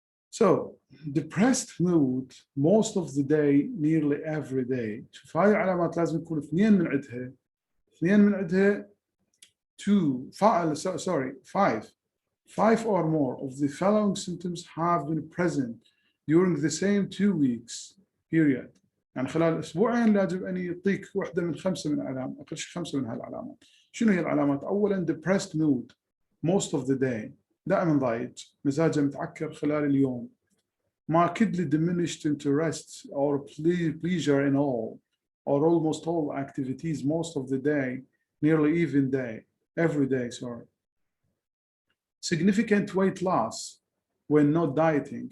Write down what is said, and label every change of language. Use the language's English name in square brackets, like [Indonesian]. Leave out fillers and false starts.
[English] So depressed mood most of the day, nearly every day. [Arabic] شوف هاي علامات لازم يكون 2 من عندها [English] 5 or more of the following symptoms have been present during the same 2 weeks period. [Arabic] يعني خلال أسبوعين لازم أن يعطيك واحدة من 5 من العلامات، أقل شيء 5 من هالعلامات. شنو هي العلامات؟ أولاً [English] depressed mood most of the day، [Arabic] دائما ضايج، مزاجه متعكر خلال اليوم. [English] markedly diminished interest or pleasure in all or almost all activities most of the day, nearly even day, every day, sorry. Significant weight loss when not dieting.